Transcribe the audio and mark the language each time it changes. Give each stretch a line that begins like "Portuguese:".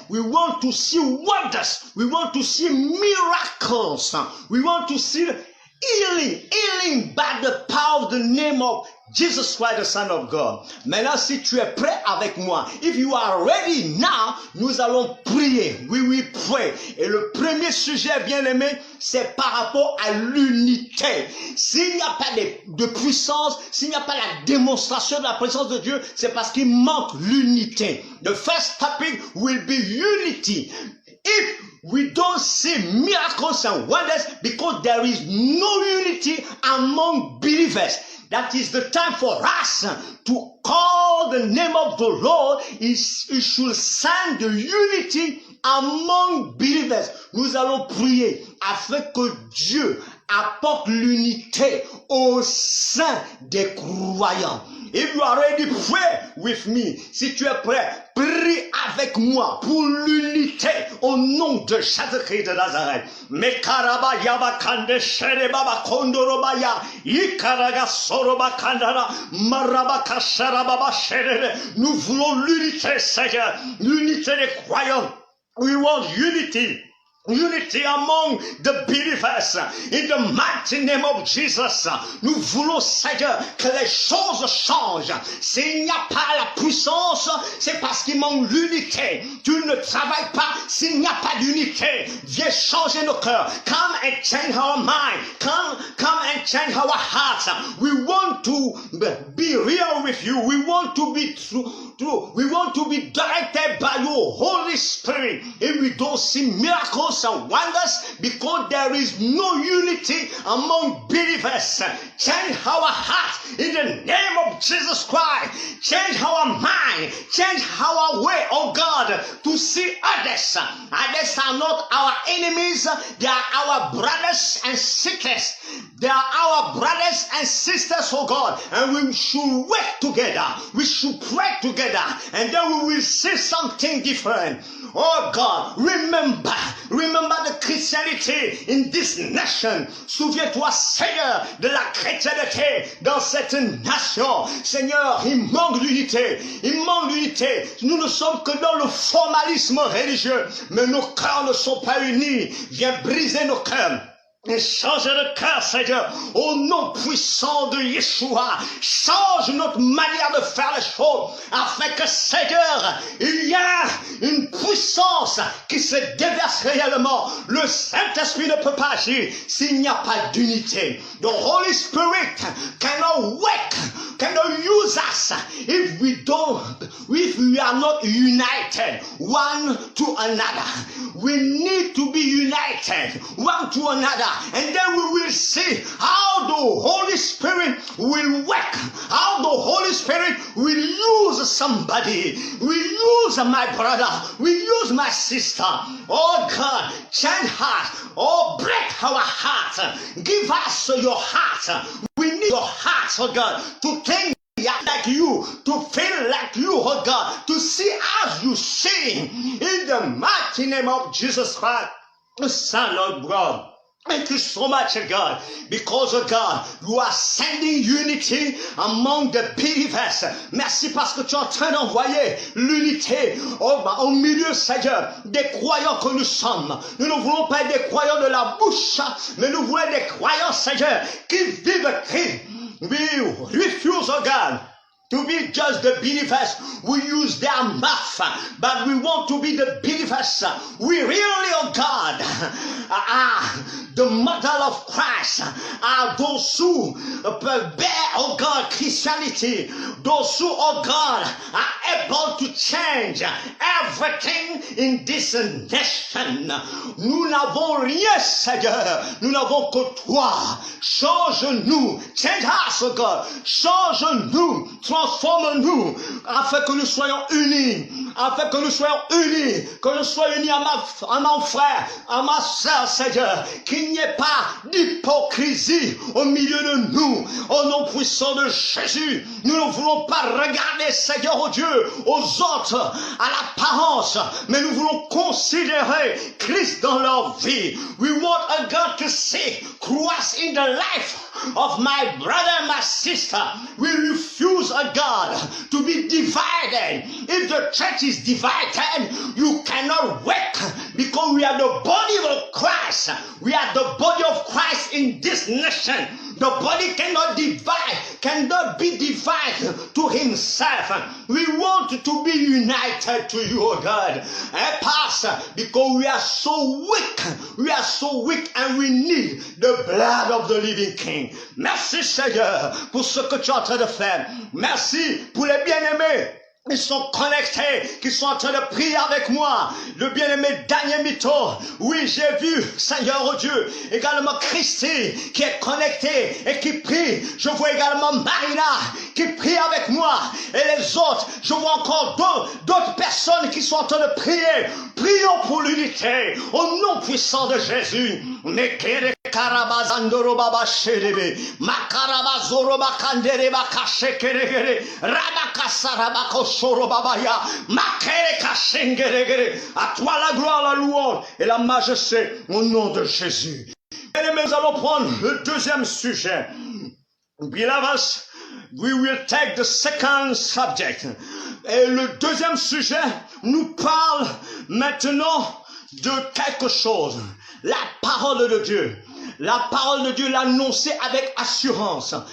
English: We want to see wonders. We want to see miracles. We want to see healing by the power of the name of Jesus Christ, the Son of God.
French: Maintenant, si tu es prêt avec moi,
English: if you are ready now,
French: nous allons prier.
English: We will pray.
French: Et le premier sujet, bien aimé, c'est par rapport à l'unité. S'il n'y a pas de puissance, s'il n'y a pas la démonstration de la présence de Dieu, c'est parce qu'il manque l'unité.
English: The first topic will be unity. If we don't see miracles and wonders because there is no unity among believers, that is the time for us to call the name of the Lord. It should send the unity among believers.
French: Nous allons prier afin que Dieu apporte l'unité au sein des croyants.
English: If you are ready, pray with me.
French: Si tu es prêt, prie avec moi pour l'unité au nom de Jésus-Christ de Nazareth. Mekaraba yabakande sherebaba kondorobaya ikaraga soroba kandara maraba kasharababa sherebe. Nous voulons l'unité, Seigneur, l'unité des croyants.
English: We want unity. Unity among the believers in the mighty name of Jesus.
French: Nous voulons, Seigneur, que les choses changent. S'il n'y a pas la puissance, c'est parce qu'il manque l'unité. Tu ne travailles pas s'il n'y a pas d'unité. Viens changer nos cœurs.
English: Come and change our mind. Come and change our hearts. We want to be real with you. We want to be true. We want to be directed by your Holy Spirit. If we don't see miracles and wonders because there is no unity among believers, change our hearts in the name of Jesus Christ. Change our mind. Change our way, oh God, to see others. Others are not our enemies. They are our brothers and sisters. They are our brothers and sisters, oh God. And we should work together. We should pray together. And then we will see something different. Oh God, remember the Christianity in this nation.
French: Souviens-toi, Seigneur, de la chrétienté dans cette nation. Seigneur, il manque d'unité. Il manque d'unité. Nous ne sommes que dans le formalisme religieux. Mais nos cœurs ne sont pas unis. Viens briser nos cœurs. Et change de cœur, Seigneur, au nom puissant de Yeshua. Change notre manière de faire les choses, afin que, Seigneur, il y a une puissance qui se déverse réellement. Le Saint-Esprit ne peut pas agir s'il n'y a pas d'unité.
English: The Holy Spirit cannot work, cannot use us if we are not united one to another. We need to be united one to another, and then we will see how the Holy Spirit will work, how the Holy Spirit will use somebody, will use my brother, will use my sister. Oh God, change heart, oh break our heart, give us your heart. We need your heart, oh God, to think like you, to feel like you, oh God, to see as you see, in the mighty name of Jesus Christ, the Son of God. Thank you so much, God, because, oh God, you are sending unity among the believers.
French: Merci parce que tu es en train d'envoyer l'unité au milieu, Seigneur, des croyants que nous sommes. Nous ne voulons pas être des croyants de la bouche, mais nous voulons être des croyants, Seigneur, qui vivent Christ.
English: We refuse, oh God, to be just the believers who use their mouth, but we want to be the believers. We really, oh God, are the model of Christ, are those who bear, oh God, Christianity, those who, oh God, are able to change everything in this nation.
French: Nous n'avons rien, Seigneur, nous n'avons que toi. Change-nous,
English: change us, oh God,
French: change-nous, transforme-nous, afin que nous soyons unis, afin que nous soyons unis, que je sois uni à mon frère, à ma soeur, Seigneur, qu'il n'y ait pas d'hypocrisie au milieu de nous, au nom puissant de Jésus. Nous ne voulons pas regarder, Seigneur, oh Dieu, aux autres, à l'apparence, mais nous voulons considérer Christ dans leur vie.
English: We want a God to see Christ in the life of my brother and my sister. We refuse, a God, to be divided. If the church is divided, you cannot work, because we are the body of Christ. We are the body of Christ in this nation. The body cannot divide, cannot be divided to himself. We want to be united to you, oh God. Help us, because we are so weak. We are so weak, and we need the blood of the living King.
French: Merci, Seigneur, pour ce que tu es en train de faire. Merci pour les bien-aimés. Ils sont connectés, qui sont en train de prier avec moi. Le bien-aimé Daniel Mito. Oui, j'ai vu, Seigneur, oh Dieu, également Christy, qui est connecté et qui prie. Je vois également Marina, qui prie avec moi. Et les autres, je vois encore d'autres personnes qui sont en train de prier. Prions pour l'unité, au nom puissant de Jésus. Karabazandoro baba sherebe makaraba zoro bakandere bakashekeregere rabakasarabako shoro babaya makere kashengeregere. À toi la gloire, la louange et la majesté au nom de Jésus. Et nous allons prendre le deuxième sujet.
English: Beloved, we will take the second subject.
French: Et le deuxième sujet nous parle maintenant de quelque chose. La parole de Dieu. La parole de Dieu l'annoncer avec assurance.